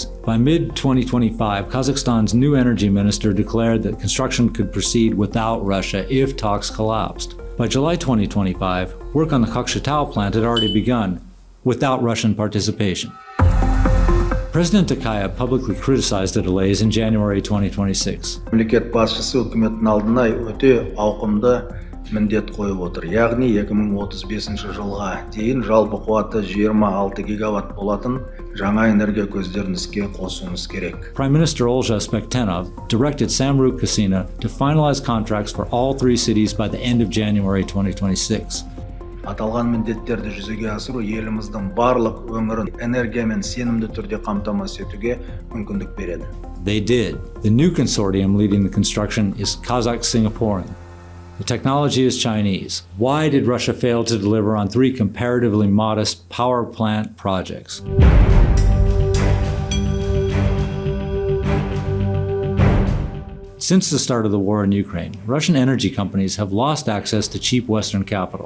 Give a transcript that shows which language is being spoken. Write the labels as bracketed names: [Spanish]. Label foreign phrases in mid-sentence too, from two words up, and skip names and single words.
[English] By mid-2025, Kazakhstan's new energy minister declared that construction could proceed without Russia if talks collapsed. By July 2025, work on the Kokshetau plant had already begun, without Russian participation. President Tokayev publicly criticized the delays in January 2026. [Kazakh] Мемлекет басшысы үкіметтің алдына өте ауқымды міндет қойып отыр. Яғни 2035 жылға дейін жалпы қуаты 26 гигаватт болатын жаңа энергия көздерін іске қосуымыз керек. [English] Prime Minister Olja Spektenov directed Samruk Kasina to finalize contracts for all 3 cities by the end of January 2026. [Kazakh] Аталған міндеттерді жүзеге асыру еліміздің барлық өңірін энергиямен сенімді түрде қамтамасыз етуге мүмкіндік береді. [English] They did. The new consortium leading the construction is Kazakh-Singaporean. The technology is Chinese. Why did Russia fail to deliver on 3 comparatively modest power plant projects? Since the start of the war in Ukraine, Russian energy companies have lost access to cheap Western capital.